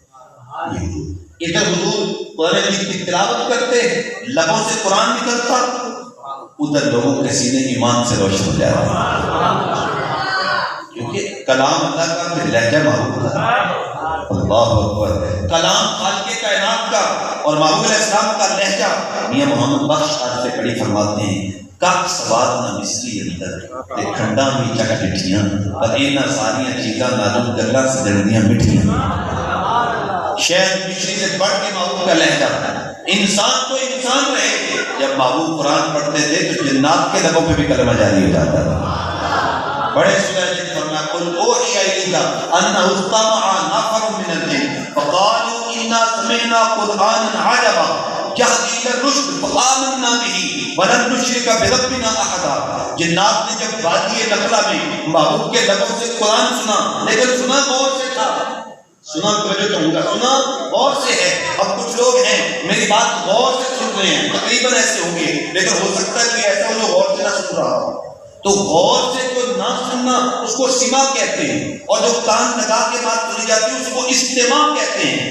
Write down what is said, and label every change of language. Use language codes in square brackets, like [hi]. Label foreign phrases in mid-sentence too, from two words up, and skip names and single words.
[ur] ادھر حضور قرآن مجید کی تلاوت کرتے، لبوں سے قرآن نکلتا، ادھر لوگوں کے سینے ایمان سے روشن ہو جاتے، کیونکہ کلام اللہ کا پھر لہجہ محبوب کا، [ar] اللہ اکبر، [ur] کلام خالق کائنات کا اور محبوب [ar] علیہ السلام [ur] کا لہجہ۔ میاں محمد بخش آج سے کڑی فرماتے ہیں، [pa] کاک سواد نہ مصری اندر تے کھنڈا بھی چک ڈٹھیاں، پر اینا ساریاں چیزاں نالوں گلاں سجڑدیاں مٹھیاں۔ [ur] شہر مشری سے پڑھ کے محبوب کا لہجہ، انسان تو انسان رہے، جب محبوب قرآن پڑھتے تھے تو جنات کے لبوں پہ بھی کلمہ جاری ہو جاتا تھا۔ بڑے سورہ جن فرمایا [ar] قل اوحی الیک انہ استمع نفر من الجن فقالوا انا سمعنا قرآنا عجبا یہدی الی الرشد فآمنا به ولن نشرک بربنا احدا۔ [ur] جنات نے جب وادی نخلا میں محبوب کے لبوں سے قرآن سنا، لیکن سنا غور سے تھا، سنا توجہ چاہوں گا، سنا غور سے ہے۔ اب کچھ لوگ ہیں میری بات غور سے سن رہے ہیں، تقریباً ایسے ہوں گے، لیکن ہو سکتا ہے کہ ایسا ہو جو غور سے نہ سن رہا ہو۔ تو غور سے جو نہ سننا اس کو سماع کہتے ہیں، اور جو کان لگا کے بات سنی جاتی ہے اس کو استماع کہتے ہیں۔